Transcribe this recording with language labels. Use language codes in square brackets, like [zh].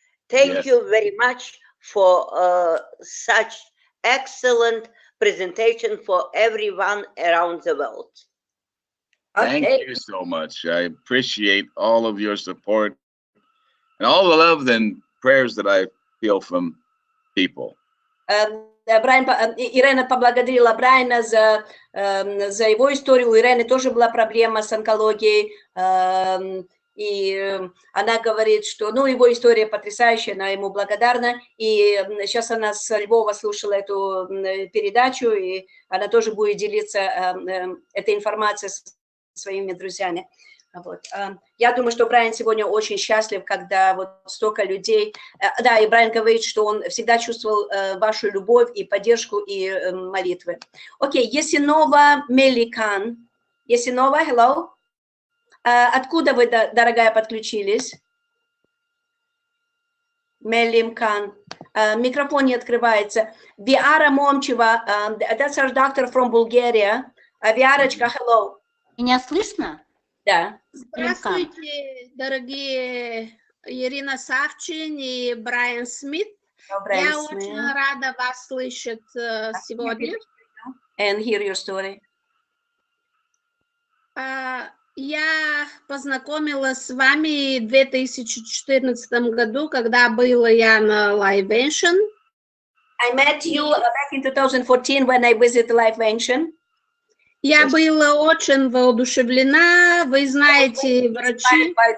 [en] Thank you very much for such excellent presentation for everyone around the world. Thank you so much. I appreciate all of your support and all the love and prayers that I feel from people. [ru] Брайан, Ирена поблагодарила Брайана за его историю. У Ирены тоже была проблема с онкологией. И она говорит, что его история потрясающая, она ему благодарна. И сейчас она с Львова слушала эту передачу, и она тоже будет делиться этой информацией со своими друзьями. Вот. Я думаю, что Брайан сегодня очень счастлив, когда вот столько людей... Да, и Брайан говорит, что он всегда чувствовал вашу любовь и поддержку, и молитвы. Окей, Есинова Меликан. Есинова, [en] hello. [ru] Откуда вы, дорогая, подключились? Мелимкан. Микрофон не открывается. [en] Виара Момчева, that's our doctor from Bulgaria. Виарочка, hello. [ru] Меня слышно? Да. Здравствуйте, дорогие Ирина Савчин и Брайан Смит. Я очень рада вас слышать сегодня. [en] And hear your story. [ru] Я познакомилась с вами в 2014 году, когда была я на LiveVention. [en] I met you back in 2014 when I visited LiveVention. [ru] Я была очень воодушевлена, вы знаете, врачи.